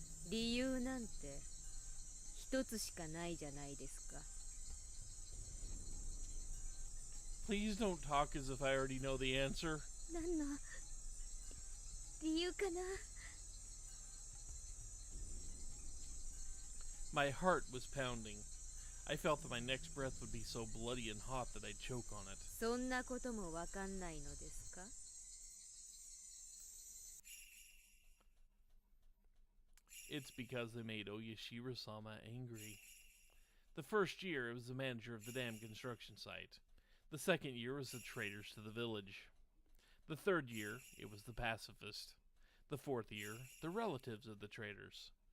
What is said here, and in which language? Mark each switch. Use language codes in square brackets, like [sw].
[ja] 理由なんて一つしかないじゃないですか。 [en] Please don't talk as if I already know the answer. [ja] 何の理由かな。 [en] My heart was pounding. I felt that my next breath would be so bloody and hot that I'd choke on it. [ja] そんなこともわかんないのですか。 [en] It's because they made Oyashiro-sama angry. The first year, it was the manager of the damn construction site. The second year was the traitors to the village. The third year, it was the pacifist. The fourth year, the relatives of the traitors.